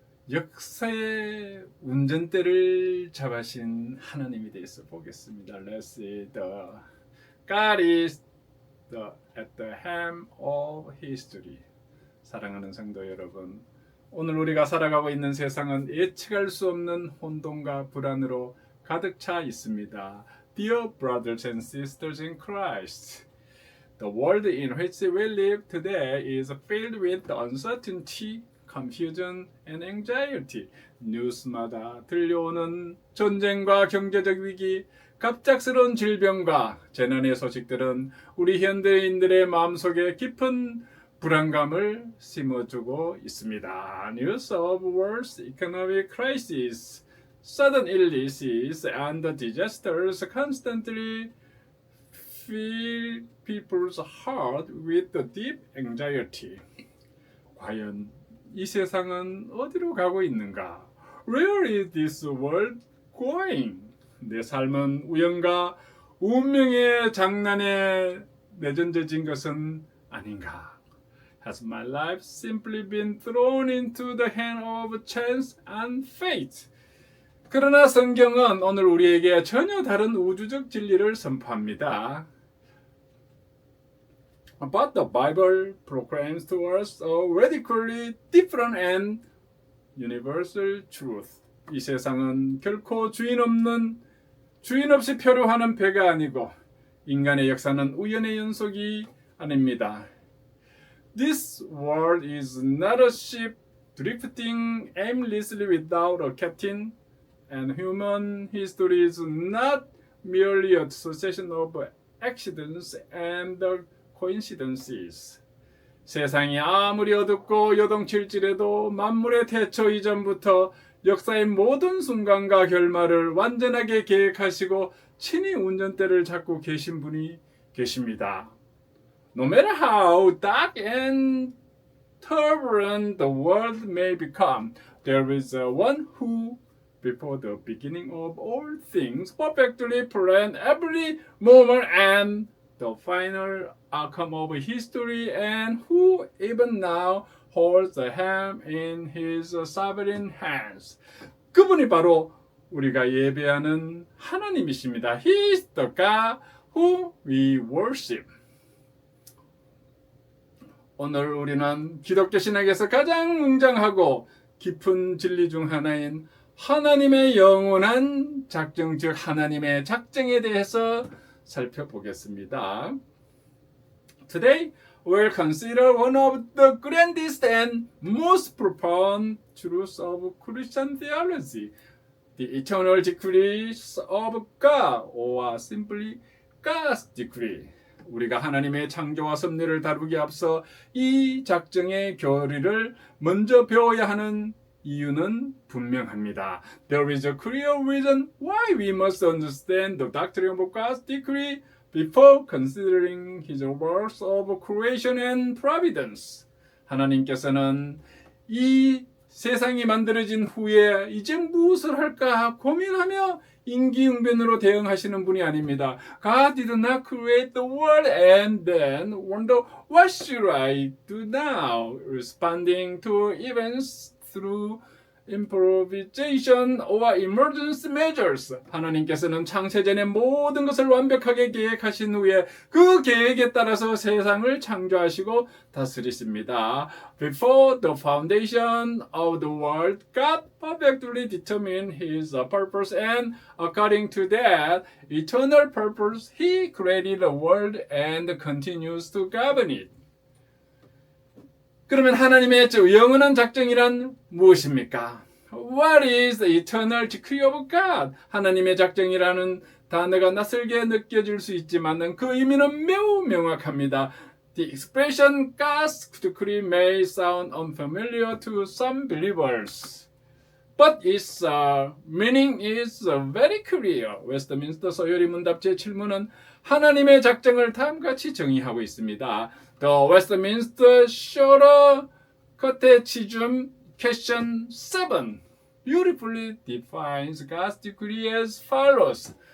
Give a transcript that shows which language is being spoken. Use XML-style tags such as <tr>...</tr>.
<ko>역사의 운전대를 잡으신 하나님에 대해서 보겠습니다.</ko> <en>Let's see. God is at the helm of history.</en> <ko>사랑하는 성도 여러분, 오늘 우리가 살아가고 있는 세상은 예측할 수 없는 혼돈과 불안으로 가득 차 있습니다.</ko> <en>Dear brothers and sisters in Christ, the world in which we live today is filled with uncertainty, confusion and anxiety.</en> <ko>뉴스마다 들려오는 전쟁과 경제적 위기, 갑작스러운 질병과 재난의 소식들은 우리 현대인들의 마음속에 깊은 불안감을 심어주고 있습니다.</ko> <en>News of world's economic crisis, sudden illnesses and disasters constantly fill people's heart with deep anxiety.</en> <ko>과연 이 세상은 어디로 가고 있는가?</ko> <en>Where is this world going?</en> <ko>내 삶은 우연과 운명의 장난에 내던져진 것은 아닌가?</ko> <en>Has my life simply been thrown into the hand of chance and fate?</en> <ko>그러나 성경은 오늘 우리에게 전혀 다른 우주적 진리를 선포합니다.</ko> <en>But the Bible proclaims to us a radically different and universal truth.</en> <ko>이 세상은 결코 주인 없이 표류하는 배가 아니고 인간의 역사는 우연의 연속이 아닙니다.</ko> <en>This world is not a ship drifting aimlessly without a captain, and human history is not merely a succession of accidents and coincidences.</en> <ko>세상이 아무리 어둡고 요동칠지라도 만물의 태초 이전부터 역사의 모든 순간과 결말을 완전하게 계획하시고 친히 운전대를 잡고 계신 분이 계십니다.</ko> <en>No matter how dark and turbulent the world may become, there is one who, before the beginning of all things, perfectly planned every moment and the final outcome of history, and who even now holds the helm in his sovereign hands.</en> <ko>그분이 바로 우리가 예배하는 하나님이십니다.</ko> <en>He is the God who we worship.</en> <ko>오늘 우리는 기독교 신학에서 가장 웅장하고 깊은 진리 중 하나인 하나님의 영원한 작정, 즉 하나님의 작정에 대해서 살펴보겠습니다.</ko> <en>Today, we'll consider one of the grandest and most profound truths of Christian theology, the eternal decrees of God, or simply God's decree.</en> <ko>우리가 하나님의 창조와 섭리를 다루기 앞서 이 작정의 교리를 먼저 배워야 하는 이유는 분명합니다.</ko> <en>There is a clear reason why we must understand the doctrine of God's decree before considering His works of creation and providence.</en> <ko>하나님께서는 이 세상이 만들어진 후에 이제 무엇을 할까 고민하며 임기응변으로 대응하시는 분이 아닙니다.</ko> <en>God did not create the world and then wonder what should I do now? Responding to events through improvisation or emergency measures.</en> <ko>하나님께서는 창세전의 모든 것을 완벽하게 계획하신 후에 그 계획에 따라서 세상을 창조하시고 다스리십니다.</ko> <en>Before the foundation of the world, God perfectly determined His purpose, and according to that eternal purpose, He created the world and continues to govern it.</en> <ko>그러면 하나님의 영원한 작정이란 무엇입니까?</ko> <en>What is the eternal decree of God?</en> <ko>하나님의 작정이라는 단어가 낯설게 느껴질 수 있지만 그 의미는 매우 명확합니다.</ko> <en>The expression God's decree may sound unfamiliar to some believers, but its meaning is very clear.</en> <ko>웨스트민스터 서열이 문답 제7문은 하나님의 작정을 다음같이 정의하고 있습니다.</ko> <en>The Westminster Shorter Catechism Question 7 beautifully defines God's decree as follows.</en>